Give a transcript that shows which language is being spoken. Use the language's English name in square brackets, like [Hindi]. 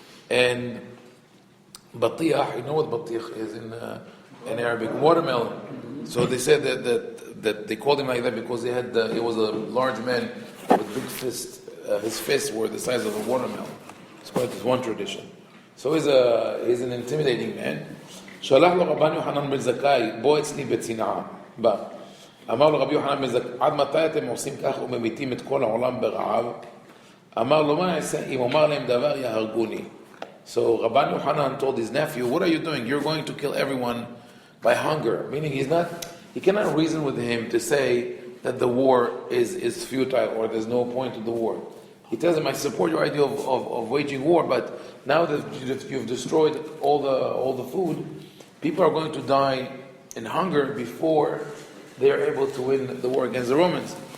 [English] And Batiyah, you know what Batiyah is in Arabic? Watermelon. So they said that they called him like that because he was a large man with big fists. His fists were the size of a watermelon. It's quite one tradition. So he's an intimidating man. [Hebrew] שלח לו רבן יוחנן בן-זכאי, בוא אצלי בצנעה. בא. אמר לו רבי יוחנן בן-זכאי, עד מתי אתם עושים כך וממיתים את כל העולם ברעב? אמר לו, מה אעשה אם אומר להם דבר יהרגוני? [English] So Rabban Yohanan told his nephew, what are you doing? You're going to kill everyone by hunger. Meaning he cannot reason with him to say that the war is futile or there's no point to the war. He tells him, I support your idea of waging war, but now that you've destroyed all the food, people are going to die in hunger before they are able to win the war against the Romans.